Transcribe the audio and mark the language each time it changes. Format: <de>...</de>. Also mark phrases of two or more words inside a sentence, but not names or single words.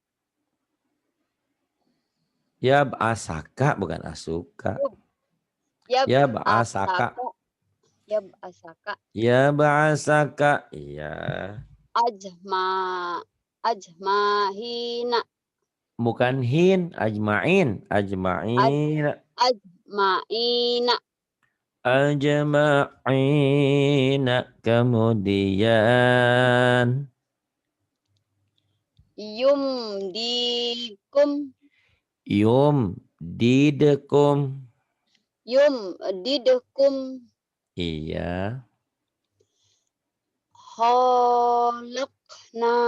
<id>Yab'asaka bukan asuka.</id> <ar>Yab'asaka. يبعثك، يبعثك, Yab'asaka. Iya. أجمع، أجمعين, Bukan hin. أجمعين. أجمعين. ajma'ina, Ajma'in.</ar> <id>Kemudian.</id> <ar>yumdikum, Didekum. yumdidukum,</ar> <id>Iya.</id> <ar>kholakna,</ar>